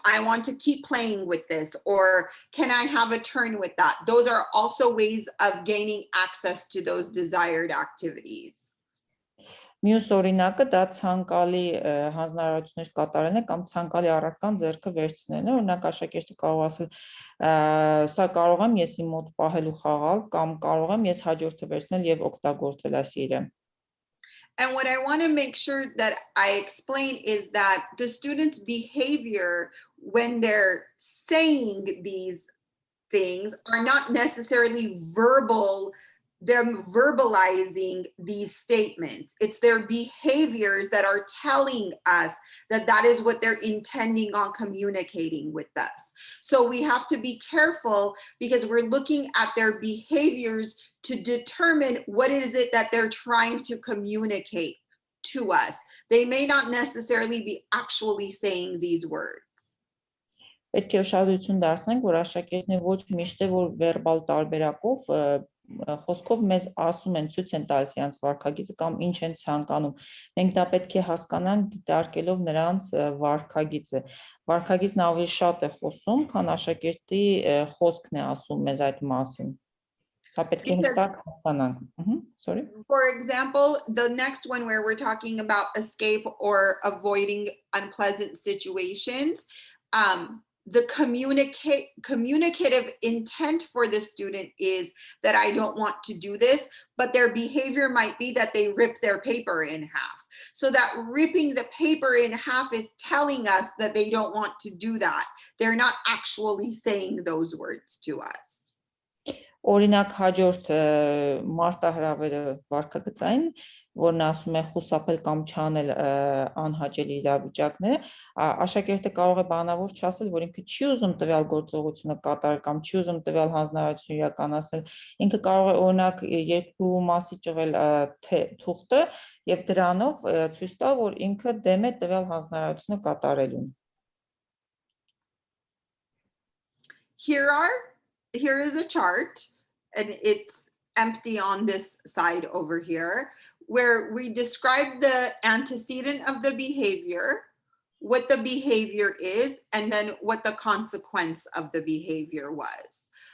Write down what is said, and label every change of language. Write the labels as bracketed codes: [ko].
[en] I want to keep playing with this, or can I have a turn with that? Those are also ways of gaining access to those desired activities. [hy] Մյուս օրինակը դա ցանկալի հանձնարարություններ կատարելն է կամ ցանկալի առարկան ձեռքը վերցնելն է, օրինակ աշակերտը կարող ասել, սա կարող եմ ես իմ մոտ պահել ու խաղալ կամ կարող եմ ես հաջորդը վերցնել եւ օգտագործել այս իրը։ [en] And what I want to make sure that I explain is that the student's behavior when they're saying these things are not necessarily verbal. They're verbalizing these statements. It's their behaviors that are telling us that that is what they're intending on communicating with us. So we have to be careful because we're looking at their behaviors to determine what is it that they're trying to communicate to us. They may not necessarily be actually saying these words. [hy] Պետք է ուշադրություն դարձնենք, որ աշակերտները ոչ միշտ է որ վերբալ տարբերակով խոսքով մեզ ասում են, ցույց են տալիս իրենց վարքագիծը կամ ինչ են ցանկանում։ Մենք դա պետք է հասկանանք դիտարկելով նրանց վարքագիծը։ Վարքագիծն ավելի շատ է խոսում, քան աշակերտի խոսքն է ասում մեզ այդ մասին։ Դա պետք է հստակ հասկանանք։ [en] Sorry. For example, the next one where we're talking about escape or avoiding unpleasant situations, the communicative intent for the student is that I don't want to do this, but their behavior might be that they rip their paper in half. So that ripping the paper in half is telling us that they don't want to do that. They're not actually saying those words to us. [hy] Օրինակ հաջորդ մարտահրավերը վարքագծային, որն ասում է խուսափել կամ չանել անհաճելի իրավիճակները, աշակերտը կարող է բանավոր չասել, որ ինքը չի ուզում տվյալ գործողությունը կատարել կամ չի ուզում տվյալ հանձնարարություն իրականացնել, ինքը կարող է օրինակ երկու մասի ճղել թուղթը եւ դրանով ցույց տալ, որ ինքը դեմ է տվյալ հանձնարարությունը կատարելուն։ [en] Here is a chart, and it's empty on this side over here, where we describe the antecedent of the behavior, what the behavior is, and then what the consequence of the behavior was.